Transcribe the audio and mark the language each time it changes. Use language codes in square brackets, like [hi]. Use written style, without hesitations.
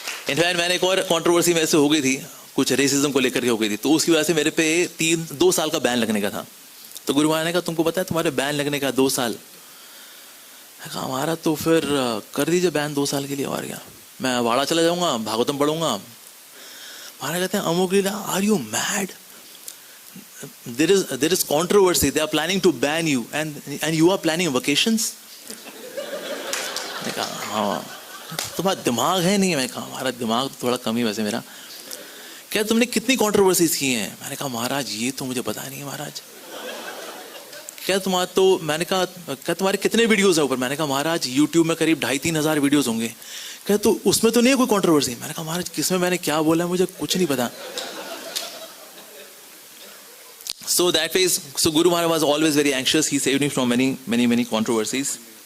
[hi] In fact मैंने एक और कंट्रोवर्सी में ऐसे हो गई थी, कुछ रेसिज्म को लेकर के हो गई थी, तो उसकी वजह से मेरे पे 2 साल का बैन लगने का था। तो गुरु महाराज ने कहा तुमको पता है तुम्हारे बैन लगने का 2 साल। कहा हमारा तो फिर कर दीजिए बैन 2 साल के लिए, और क्या मैं वाड़ा चला जाऊंगा, भागवतम पढ़ूंगा। महाराज कहते हैं अमोघ लीला, [en] Are you mad? there is controversy, they are planning to ban you and you are planning vacations। [hi] मैं कहा हाँ तुम्हारा दिमाग है नहीं। मैं कहा हमारा दिमाग थोड़ा कम ही वैसे मेरा। क्या तुमने कितनी कंट्रोवर्सीज की हैं? मैंने कहा महाराज ये तो मुझे पता नहीं है महाराज। क्या तुम्हारा तो, मैंने कहा क्या तुम्हारे कितने वीडियोस है ऊपर? मैंने कहा महाराज यूट्यूब में करीब 2,500-3 हज़ार वीडियोस होंगे। क्या तो उसमें तो नहीं है कोई कंट्रोवर्सी? मैंने कहा महाराज किसमें मैंने क्या बोला है मुझे कुछ नहीं पता। [en] So that way, so Guru Maharaj was always very anxious. He saved me from many controversies.